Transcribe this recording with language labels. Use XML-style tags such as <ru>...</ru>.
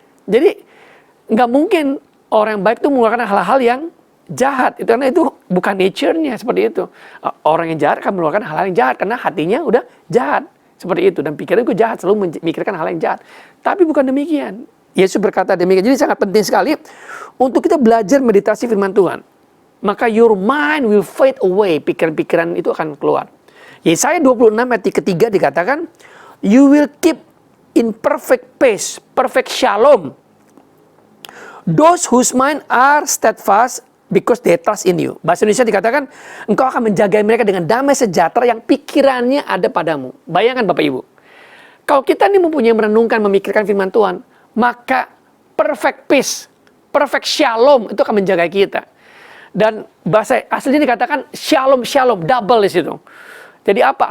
<id>Jadi nggak mungkin orang yang baik itu mengeluarkan hal-hal yang jahat. Itu karena itu bukan nature-nya seperti itu. Orang yang jahat akan mengeluarkan hal-hal yang jahat karena hatinya udah jahat. Seperti itu. Dan pikiranku jahat, selalu memikirkan hal yang jahat. Tapi bukan demikian. Yesus berkata demikian. Jadi sangat penting sekali untuk kita belajar meditasi firman Tuhan.</id> <en>Maka your mind will fade away.</en> <id>Pikiran-pikiran itu akan keluar. Yesaya 26 ayat ketiga dikatakan,</id> <en>you will keep in perfect peace, perfect shalom, those whose mind are steadfast because they trust in you.</en> <id>Bahasa Indonesia dikatakan, engkau akan menjaga mereka dengan damai sejahtera yang pikirannya ada padamu. Bayangkan Bapak Ibu, kalau kita ini mempunyai merenungkan, memikirkan firman Tuhan, maka</id> <en>perfect peace, perfect shalom</en> <id>itu akan menjaga kita. Dan bahasa aslinya dikatakan shalom, shalom, double di situ. Jadi apa?</id>